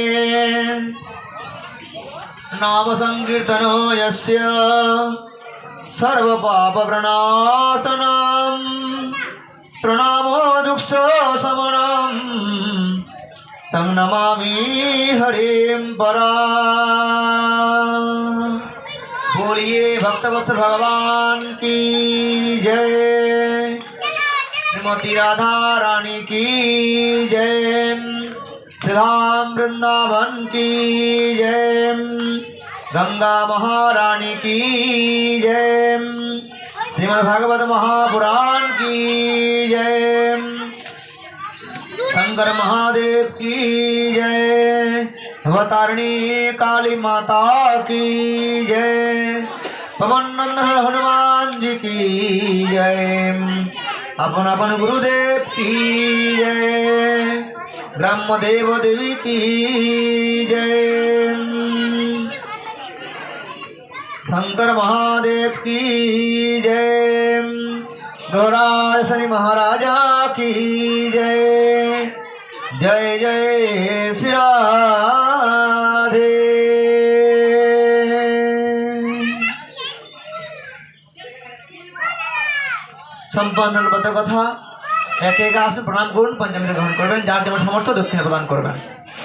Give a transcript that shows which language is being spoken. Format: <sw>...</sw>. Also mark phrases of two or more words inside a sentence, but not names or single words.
<sa>नाम संकीर्तनो यस्य सर्वपापप्रणाशनम् प्रणामो दुःख शमनम् तं नमामि हरिं परा।</sa> <hi>बोलिए भक्तवत्सल भगवान की जय। श्रीमती राधा रानी की जय। श्रीधाम वृंदावन की जय। गंगा महारानी की जय। श्रीमद् भागवत महापुराण की जय। शंकर महादेव की जय। अवतारिणी काली माता की जय। पवन नंदन हनुमान जी की जय। अपन अपन गुरुदेव की जय। ब्रह्म देव देवी की जय। शंकर महादेव की जय। गौराज शनि महाराजा की जय। जय जय श्री राधे।</hi> <bn>সম্পন্ন কথা এক এক আসন প্রণাম করুন, পঞ্চমীতে গ্রহণ করবেন, যার যেমন সামর্থ্য দক্ষিণা প্রদান করবেন।</bn>